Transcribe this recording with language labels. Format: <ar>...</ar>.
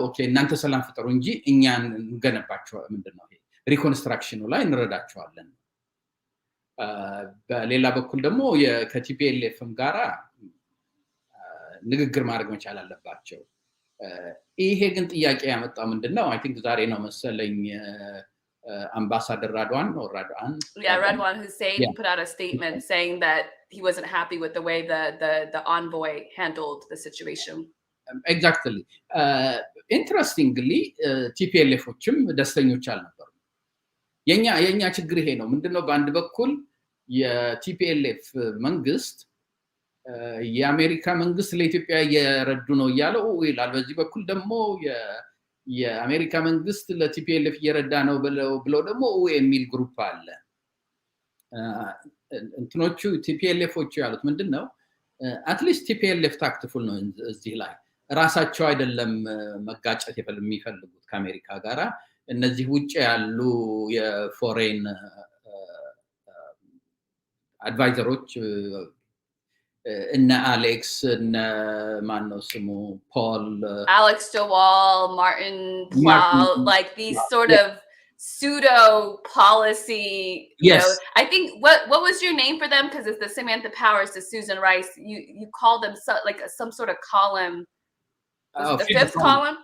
<am>ኦኬ እናንተ ሰላም ፍጠሩ እንጂ እኛን እንገነባቸው ምንድነው ይሄ ሪኮንስትራክሽኑ ላይ እንረዳቸዋለን። በሌላ በኩል ደግሞ ከቲፒኤልኤፍም ጋራ ንግግር ማድረግ መቻል አለባቸው። ይሄ ግን ጥያቄ ያመጣው ምንድነው? አይ ቲንክ ዛሬ ነው መሰለኝ Ambassador Radwan or Radwan.</am> <en>Yeah, Radwan Hussein put out a statement saying that he wasn't happy with the way the envoy handled the situation. Exactly. Interestingly,</en> <am>TPLF-ዎችም ደስተኞች አልነበሩ። የኛ ችግር ይሄ ነው። ምንድነው? በአንድ በኩል የቲፒኤልኤፍ መንግስት የአሜሪካ መንግስት ለኢትዮጵያ እየረዱ ነው እያለው ይላል። በዚህ በኩል ደግሞ የአሜሪካ መንግስት ለቲፒኤልኤፍ እየረዳ ነው ብለው ደግሞ የሚል ግሩፕ አለ። እንትኖቹ ቲፒኤልኤፎቹ ያሉት ምንድነው? አትሊስት ቲፒኤልኤፍ ታክትፉል ነው እዚህ ላይ ራሳቸው አይደለም መጋጨት የሚፈልጉት ከአሜሪካ ጋራ። እነዚህ ውጭ ያሉ የፎሬን አድቫይዘሮች እነ አሌክስ እነ ማነው ስሙ ፖል</am> <en>Alex DeWall, Martin Plow, like these sort of pseudo policy, you know. I think what was your name for them? Because it's the Samantha Powers to Susan Rice. You call them like some sort of column. The fifth column?</en>